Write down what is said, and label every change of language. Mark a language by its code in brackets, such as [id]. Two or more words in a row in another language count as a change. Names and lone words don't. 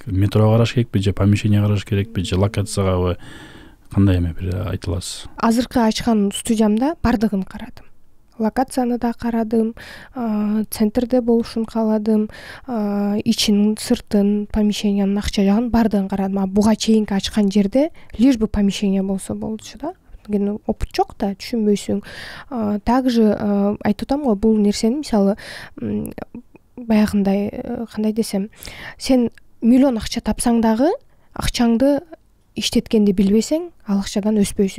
[ky] Метрого караш керекпи же помещение караш керекпи же локацияга кандай эме бир айта аласыз? Азыркы ачкан студиямда бардыгын карадым. Локацияны да карадым, центрде болушун кааладым, ичин, сыртын, помещениянын акча жагын бардыгын карадым. Буга чейинки ачкан жерде [ru] лишь бы помещение [ky] болсо болчу да. Опыт жок да, түшүнбөйсүң. Также айтып атам го, бул нерсени мисалы баягындай кандай десем, сен миллион акча тапсаң дагы акчаңды иштеткенди билбесең, ал акчадан өспөйсүң.